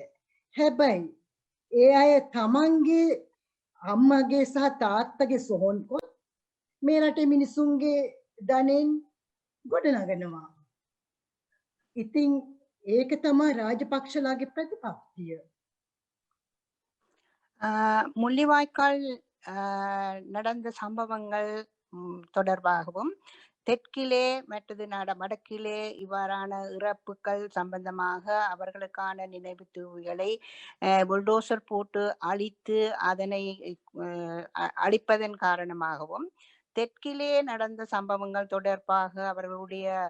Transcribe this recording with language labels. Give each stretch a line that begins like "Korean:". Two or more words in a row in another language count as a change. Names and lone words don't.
Sinhala: හැබැයි ඒ අය තමන්ගේ අම්මගේ සහ තාත්තගේ සොහොන් කොත් මේ රටේ මිනිසුන්ගේ ධනෙන් ගොඩනගනවා. ඉතින් ඒක තමයි රාජපක්ෂලාගේ ප්‍රතිපත්තිය.
Tamil: முள்ளிவாய்க்கால் நடந்த சம்பவங்கள் தொடர்பாகவும் தெற்கிலே மற்றது வடக்கிலே இவ்வாறான இறப்புகள் சம்பந்தமாக அவர்களுக்கான நினைவு தூவிகளை புல்டோசர் போட்டு அழித்து அதனை அழிப்பதன் காரணமாகவும் தெற்கிலே நடந்த சம்பவங்கள் தொடர்பாக அவர்களுடைய